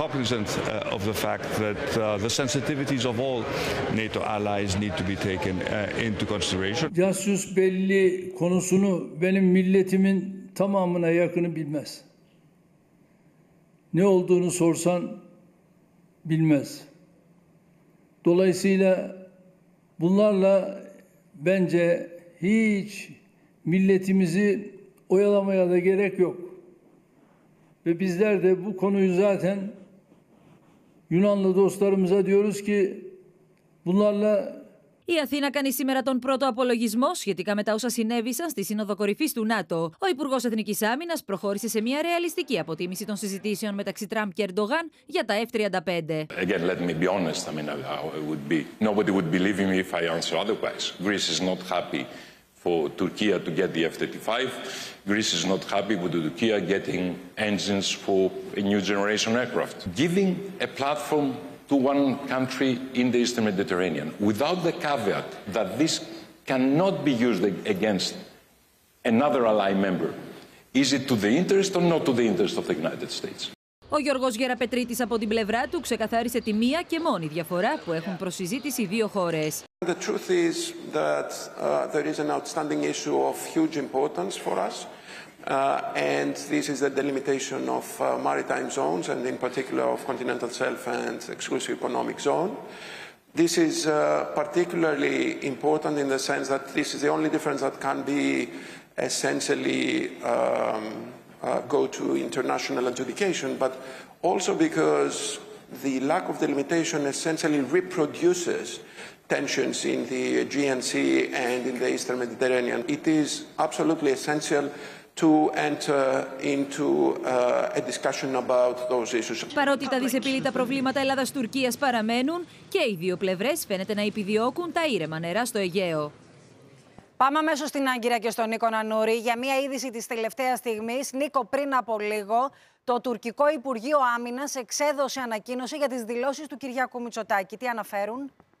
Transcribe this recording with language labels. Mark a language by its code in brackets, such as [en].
[en] The sensitivities of all NATO allies need to be taken into consideration. [tr] Casus belli konusunu benim milletimin tamamına yakını bilmez. Ne olduğunu sorsan bilmez. Dolayısıyla bunlarla bence hiç milletimizi oyalamaya da gerek yok. Ve bizler de bu konuyu zaten Yunanlı dostlarımıza diyoruz ki bunlarla [el] Η Αθήνα κάνει σήμερα τον πρώτο απολογισμό σχετικά με τα όσα συνέβησαν στη Σύνοδο Κορυφής του ΝΑΤΟ. Ο Υπουργός Εθνικής Άμυνας προχώρησε σε μια ρεαλιστική αποτίμηση των συζητήσεων μεταξύ Τραμπ και Ερντογάν για τα F-35. [en] Again, let me be honest. I mean, it would be nobody would believe me if I answer otherwise. Greece is not happy for Turkey to get the F-35. Greece is not happy with Turkey getting engines for a new generation aircraft. Giving a platform to one country in the Eastern Mediterranean without the caveat that this cannot be used against another ally member, is it to the interest or not to the interest of the United States? [el] Ο Γιώργος Γεραπετρίτης από την πλευρά του ξεκαθάρισε τη μία και μόνη διαφορά που έχουν προς συζήτηση δύο χώρες. [en] The truth is that there is an outstanding issue of huge importance for us, and this is the delimitation of maritime zones and in particular of continental shelf and exclusive economic zone. This is particularly important in the sense that this is the only difference that can be essentially go to international adjudication, but also because the lack of delimitation essentially reproduces tensions in the Aegean Sea and in the Eastern Mediterranean. It is absolutely essential to enter into a discussion about those issues. [el] Παρότι τα δυσεπίλητα προβλήματα Ελλάδας-Τουρκίας παραμένουν και οι δύο πλευρές φαίνεται να επιδιώκουν τα ήρεμα νερά στο Αιγαίο. Πάμε αμέσως στην Άγκυρα και στον Νίκο Νανούρη για μια είδηση της τελευταίας στιγμής. Νίκο, πριν από λίγο, το τουρκικό Υπουργείο Άμυνας εξέδωσε ανακοίνωση για τις δηλώσεις του Κυριάκου Μητσοτάκη. Τι αναφέρουν?